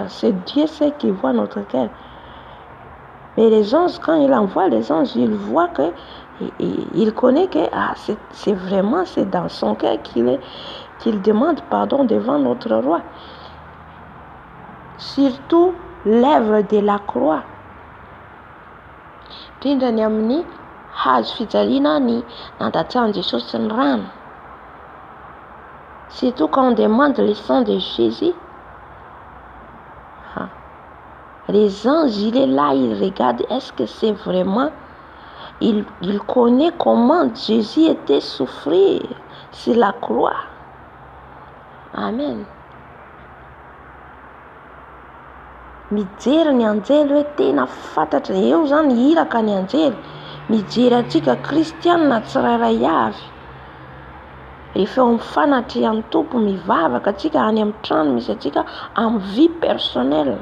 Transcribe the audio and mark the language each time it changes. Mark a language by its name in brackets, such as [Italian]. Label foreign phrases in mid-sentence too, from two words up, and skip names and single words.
[French] C'est Dieu qui voit notre cœur. Mais les anges, quand il envoie les anges, il voit que, il connaît que c'est dans son cœur qu'il demande pardon devant notre roi. Surtout l'œuvre de la croix. [Malagasy] Tindany amin'ny hazo fijaliana ny nandatsahany Jesosy ny rano. [French] Surtout quand on demande le sang de Jésus. Les anges, il est là, il regarde, est-ce que c'est vraiment... Il connaît comment Jésus était souffrir sur la croix. Amen. [Malagasy] Mijery ny anjely hoe tena fantatra eo zany hiraka ny anjely. Mijery antsika kristianina tsirairay avy. Rehefa eo mifanatrehan'ny tompo mivavaka atsika any amin'ny trano misy atsika amin'ny [French] vie personnelle.